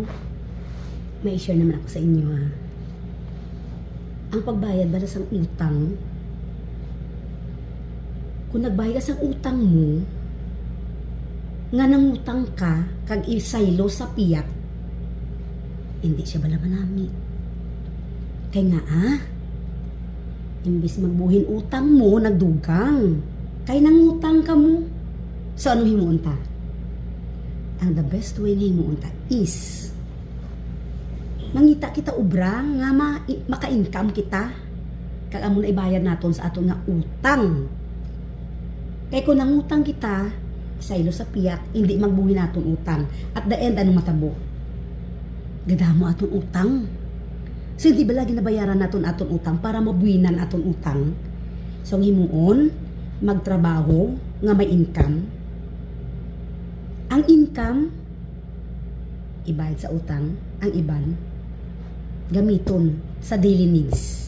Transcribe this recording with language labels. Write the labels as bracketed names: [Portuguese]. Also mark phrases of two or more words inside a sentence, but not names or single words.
[Hiligaynon] May share naman ako sa inyo ha. Ang pagbayad ba sa utang, kung nagbayad ka sa utang mo, nga nangutang ka, kag isaylo sa piyak, hindi siya bala manami. Kaya nga imbis magbuhin utang mo, nagdugang. Kaya nangutang ka mo. So ano himuunta? Ang [English] the best way [Hiligaynon] na himuunta is mangita kita ubra nga maka-income kita kag amo na ibayad naton sa aton nga utang. Kay kung nangutang kita saylo sa piyak, hindi magbuhi naton utang. [English] At the end [Hiligaynon] anong matabo? Gadamo aton utang. So hindi ba lagi nabayaran naton aton utang para mabuhinan aton utang? So ang himuon magtrabaho nga may income. Ang income ibayad sa utang, ang iban gamiton sa [English] daily needs.